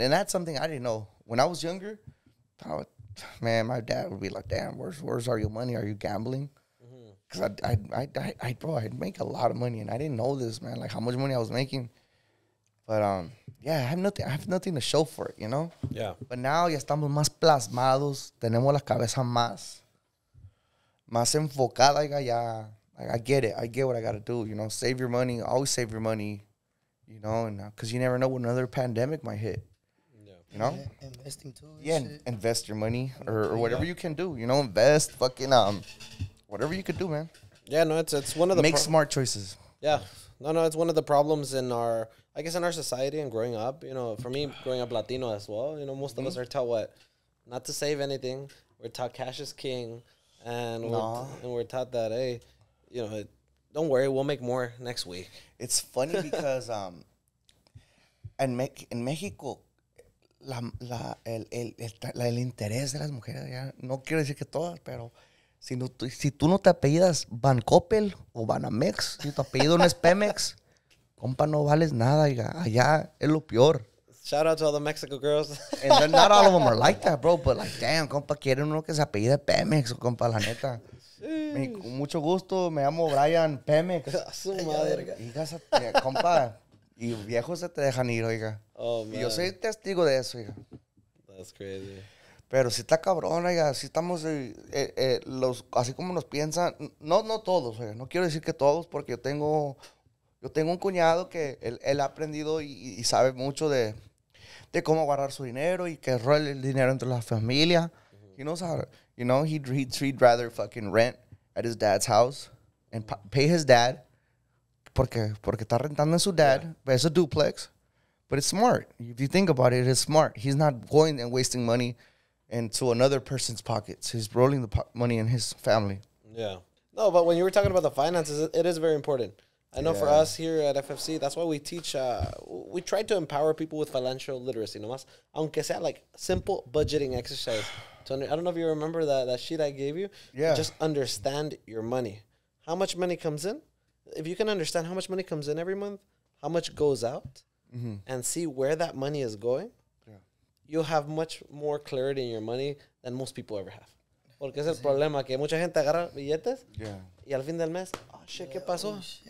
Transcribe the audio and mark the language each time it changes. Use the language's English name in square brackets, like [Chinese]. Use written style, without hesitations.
[English] And that's something I didn't know. When I was younger, man, my dad would be like, damn, where's all your money? Are you gambling? Because I'd make a lot of money, and I didn't know this, man, like how much money I was making. But yeah, I have nothing to show for it, you know? Yeah. But now [Spanish] ya estamos más plasmados, tenemos la cabeza más enfocada, ya. [English] I get it. I get what I got to do, you know? Save your money. Always save your money, you know? And because you never know when another pandemic might hit. Yeah. You know? Yeah, investing too. Yeah, invest your money or whatever you can do, you know? Invest, fucking, whatever you could do, man. Yeah, no, it's one of the... Make smart choices. Yeah. No, it's one of the problems in our society and growing up. You know, for me, growing up Latino as well, you know, most of us are taught what? Not to save anything. We're taught cash is king. And we're taught that, hey, you know, don't worry, we'll make more next week. [Spanish] It's funny because en México, el interés de las mujeres, ya, no quiero decir que todas, pero si tú no te apellidas Van Coppel o Banamex, si tu apellido no es Pemex, compa, no vales nada, allá es lo peor. [English] Shout out to all the Mexico girls. And not all of them are like that, bro, but like, damn, compa, [Spanish] quieren uno que se apellide Pemex, compa, la neta. Con mucho gusto, me llamo Brian Pemex. Su madre. Compa, y viejos se te dejan ir, oiga. [English] Oh, man. [Spanish] Y yo soy testigo de eso, oiga. [English] That's crazy. [Spanish] Pero si está cabrón, oiga, si estamos, así como nos piensan, no todos, oiga, no quiero decir que todos, porque yo tengo un cuñado que él ha aprendido y sabe mucho de cómo guardar su dinero y que rola el dinero entre la familia. [English] He knows how to, you know, he'd rather fucking rent at his dad's house and pay his dad [Spanish] porque está rentando en su [English] dad, but it's a duplex. But it's smart. If you think about it, it's smart. He's not going and wasting money into another person's pockets. He's rolling the money in his family. Yeah. No, but when you were talking about the finances, it is very important. I know for us here at FFC, that's why we teach, we try to empower people with financial literacy, [Spanish] nomás, aunque sea [English] like simple budgeting exercise. I don't know if you remember that sheet I gave you. Yeah. Just understand your money. How much money comes in? If you can understand how much money comes in every month, how much goes out, and see where that money is going, you'll have much more clarity in your money than most people ever have. [Spanish] Porque es el problema, que mucha gente agarra billetes y al fin del mes, [English] oh shit, [Spanish] ¿qué pasó?